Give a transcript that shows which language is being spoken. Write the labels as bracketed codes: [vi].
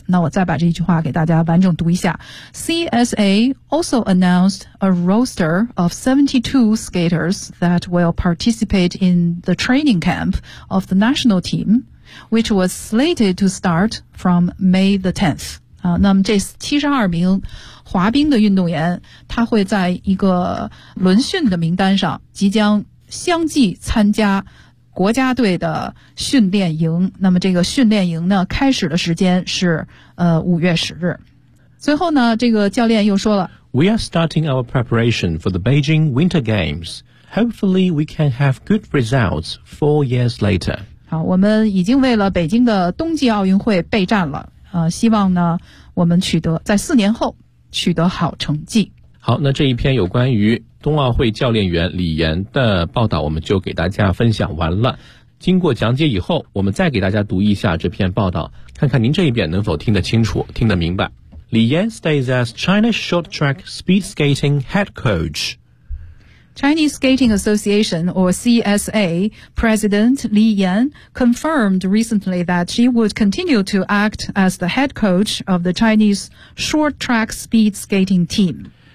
[zh] 那我再把这句话给大家完整读一下， [en] CSA also announced a roster of 72 skaters that will participate in the training camp of the national team which was slated to start from May the 10th。 [zh] 那么这72名滑冰的运动员他会在一个轮训的名单上即将相继参加国家队的训练营，那么这个训练营呢开始的时间是5月10日。最后呢这个教练又说了， [en] We are starting our preparation for the Beijing Winter Games. Hopefully we can have good results 4 years later. [zh] 好，我们已经为了北京的冬季奥运会备战了，希望呢我们取得在4年后取得好成绩。好，那这一篇有关于冬奥会教练员李岩的报道我们就给大家分享完了。经过讲解以后，我们再给大家读一下这篇报道，看看您这一遍能否听得清楚听得明白。 [en] 李岩 stays as China Short Track Speed Skating Head Coach。 Chinese Skating Association or CSA President Li Yan confirmed recently that she would continue to act as the head coach of the Chinese Short Track Speed Skating Team